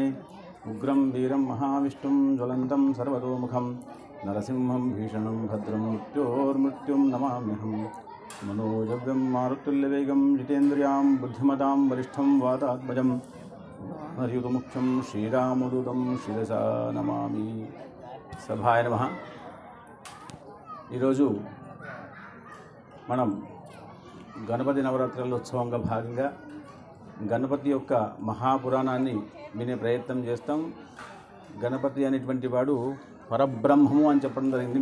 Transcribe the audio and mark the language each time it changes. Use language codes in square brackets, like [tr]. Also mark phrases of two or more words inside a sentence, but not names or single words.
[sa] उग्रं वीरं महाविष्णुं ज्वलन्तं सर्वतोमुखं नरसिंहं भीषणं भद्रं मृत्योर्मृत्युं नमाम्यहं। मनोजव्यं मारुतुल्यवेगं जितेन्द्रियां बुद्धिमतां वरिष्ठं वातात्मजं हरियुतमुख्यं श्रीरामदूतं शिरसा नमामि। సభాయ నమః। [te] ఈరోజు మనం గణపతి నవరాత్రుల ఉత్సవంగా భాగంగా గణపతి యొక్క మహాపురాణాన్ని వినే ప్రయత్నం చేస్తాం। గణపతి అనేటువంటి వాడు పరబ్రహ్మము అని చెప్పడం జరిగింది।